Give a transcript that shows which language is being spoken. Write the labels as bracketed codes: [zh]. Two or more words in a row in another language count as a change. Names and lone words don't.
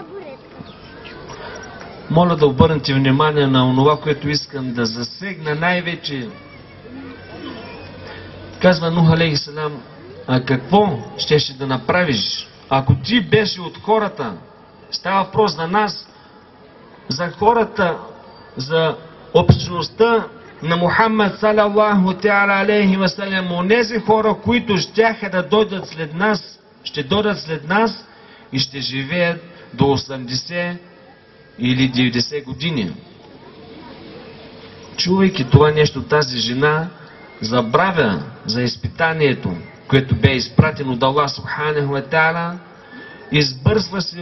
[bg] Моля да обърнете внимание на онова, което искам да засегна най-вече. Казва Нух алейхиссалам: а какво щеше да направиш, ако ти беше от хората? Става въпрос за нас, за хората, за общността на Мухаммад [ar] صلى الله تعالى عليه وسلم, [bg] онези хора, които щяха да дойдат след нас, ще дойдат след нас и ще живеят до 80 или 90 години. Чувайки това нещо, тази жена забравя за изпитанието, което бе изпратено от Аллах [ar] سبحانه وتعالى, [bg] избърсва си